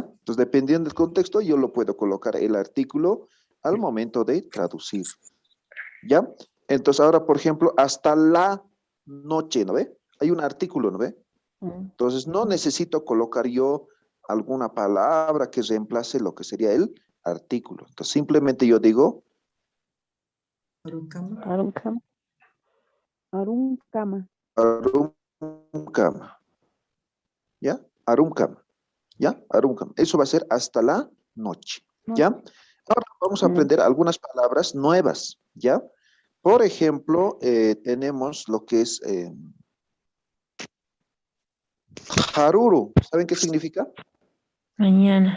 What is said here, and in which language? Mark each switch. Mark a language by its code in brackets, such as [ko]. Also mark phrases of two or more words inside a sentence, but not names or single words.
[es] Entonces, dependiendo del contexto, yo lo puedo colocar el artículo al momento de traducir, ¿ya? Entonces, ahora, por ejemplo, hasta la noche, ¿no ve? Hay un artículo, ¿no ve? Entonces, no necesito colocar yo alguna palabra que reemplace lo que sería el artículo. Entonces, simplemente yo digo [ay] Aruncama. Aruncama. arumcama. ¿Ya? Arumcama. ¿Ya? Arumcama. [es] Eso va a ser hasta la noche. ¿Ya? Ahora vamos a aprender algunas palabras nuevas. ¿Ya? Por ejemplo, tenemos lo que es haruru. ¿Saben qué significa? Mañana.